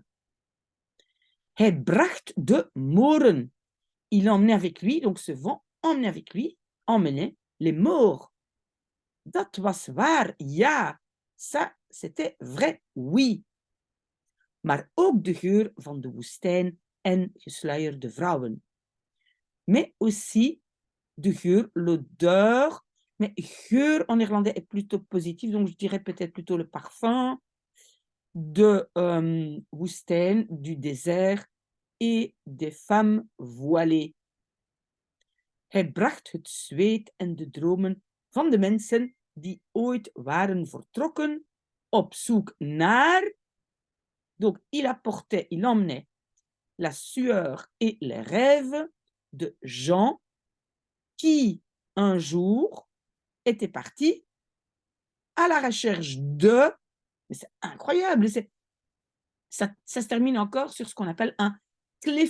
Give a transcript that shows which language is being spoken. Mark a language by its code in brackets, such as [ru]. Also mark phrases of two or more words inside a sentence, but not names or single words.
[nl] Hij bracht de moren. [fr] Il emmenait avec lui, donc ce vent emmenait avec lui, emmenait les morts. [nl] Dat was waar, ja. [fr] Ça, c'était vrai, oui. [nl] Maar ook de geur van de woestijn en gesluierde vrouwen. [fr] Mais aussi [nl] de geur, [fr] l'odeur. Mais geur en néerlandais est plutôt positif, donc je dirais peut-être plutôt le parfum de woestijn, du désert et des femmes voilées. Hij bracht het zweet en de dromen van de mensen die ooit waren vertrokken op zoek naar. Donc, il apportait, il emmenait la sueur et les rêves de gens qui, un jour, étaient partis à la recherche de... Mais c'est incroyable, ça se termine encore sur ce qu'on appelle un cliffhanger.